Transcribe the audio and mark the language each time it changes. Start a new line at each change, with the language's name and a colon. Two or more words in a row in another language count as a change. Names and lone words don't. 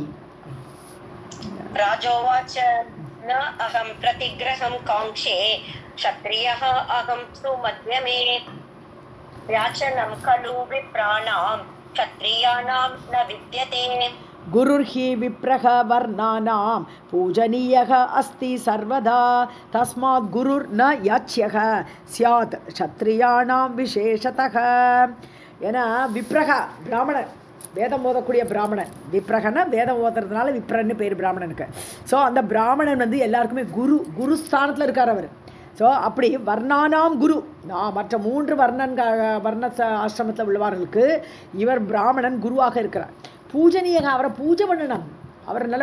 Sanskrit: राजोवाच न अहं प्रतिग्रहं काङ्क्षे क्षत्रियः अहं सुमध्यमे याचनं खलु विप्राणाम् क्षत्रियाणां न विद्यते गुरुर्हि विप्रः वर्णानां पूजनीयः अस्ति सर्वदा तस्मात् गुरुर्न याच्यः स्यात् क्षत्रियाणां विशेषतः
Tamil: ஏன்னா விப்ரக பிராமணன் வேதம் ஓதக்கூடிய பிராமணன் விப்ரகன்னா வேதம் ஓதுறதுனால விப்ரன்னு பேர் பிராமணனுக்கு ஸோ அந்த பிராமணன் எல்லாருக்குமே குரு ஸ்தானத்தில் இருக்கார் அவர் ஸோ அப்படி
Sanskrit: वर्णानां गुरु
Tamil: நான் மற்ற மூன்று வர்ண ஆசிரமத்தில் உள்ளவர்களுக்கு இவர் பிராமணன் குருவாக இருக்கிறார் பூஜனீயக அவரை பூஜை பண்ணணும் அவரை நல்ல